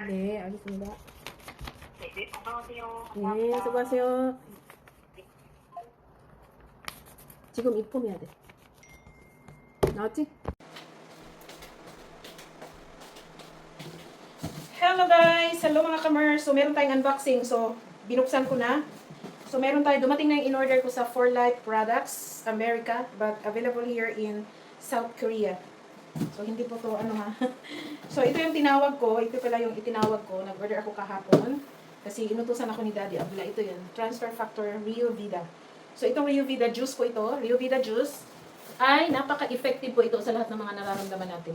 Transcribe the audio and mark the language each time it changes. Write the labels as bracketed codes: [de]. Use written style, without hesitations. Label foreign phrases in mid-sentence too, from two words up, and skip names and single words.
[ko] 네, 알겠습니다. 네, 건강하세요. 네, 수고하세요. 지금 입금해야 돼. 나왔지? [en] Hello guys! Hello mga kamers! [tl] So, meron tayong unboxing. So, binuksan ko na. So, meron tayo, dumating na yung in-order ko sa 4Life Products, America, [en] but available here in South Korea. [tl] So, hindi po to, So, ito yung tinawag ko. Ito pala yung itinawag ko. Nag-order ako kahapon. Kasi inutusan ako ni Daddy Abdullah. Ito yun. Transfer Factor Rio Vida. So itong Ryuvida juice po ito, Ryuvida juice, ay napaka-effective po ito sa lahat ng mga nararamdaman natin.